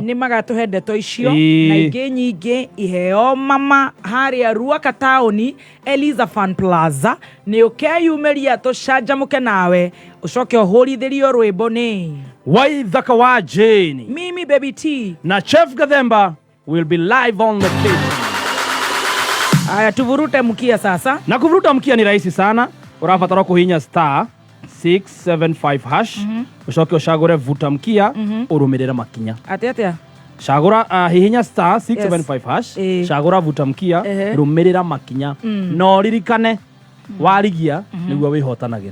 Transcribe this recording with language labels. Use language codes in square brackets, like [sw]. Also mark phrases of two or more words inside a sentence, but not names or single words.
[ki] ni magatuhe ndeto icio na ingi nyingi iheo mama haria Ruaka taoni Eliza Fan Plaza ni ukeyumeria tucanjamuke nawe ucoke uhurithirio rwimbo ni Waithaka wa Jane [sw] Mimi Baby T [en] na Chef Gathemba will be live on the stage. [sw] Aya tuvurute mkia sasa. Na kuvuruta mkia ni rahisi sana. [ki] Urabatara kuhinya star 675 hash. Ucoke ucagure [sw] vuta mkia [ki] urumirira makinya. Atia. Cagura hihinya star 675 hash. Cagura [sw] vuta mkia [ki] rumirira makinya. No ririkane warigia niguo wihotanagira.